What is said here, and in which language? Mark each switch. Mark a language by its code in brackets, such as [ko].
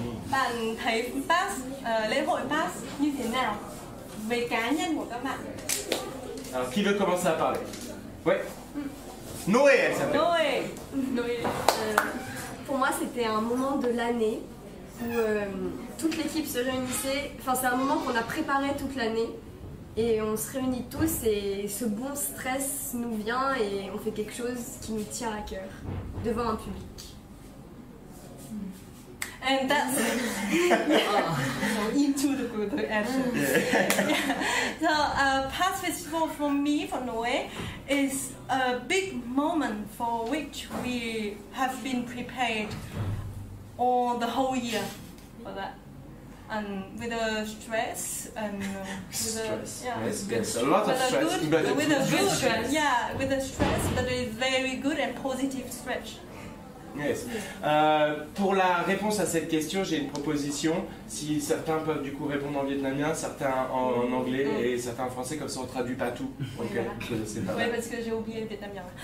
[vi] Bạn thấy past, lễ hội past như thế nào về cá nhân của các bạn? [fr] Alors qui veut commencer à parler? Ouais. Noé, elle s'appelle. Noé. Pour moi, c'était un moment de l'année où toute l'équipe se réunissait. Enfin, c'est un moment qu'on a préparé toute l'année et on se réunit tous et ce bon stress nous vient et on fait quelque chose qui nous tient à cœur devant un public. [en] And that's into the action. So past festival for me, for Noé, is a big moment for which we have been prepared all the whole year for that. And with the stress and with the, yeah. Yes, a lot of stress. With a good stress. Yeah, with the stress, but it's very good and positive stress. Yes. [fr] Pour la réponse à cette question, j'ai une proposition. Si certains peuvent du coup répondre en vietnamien, certains en anglais et certains en français, comme ça on traduit pas tout. Ok, c'est pas Oui, mal. parce que j'ai oublié le vietnamien.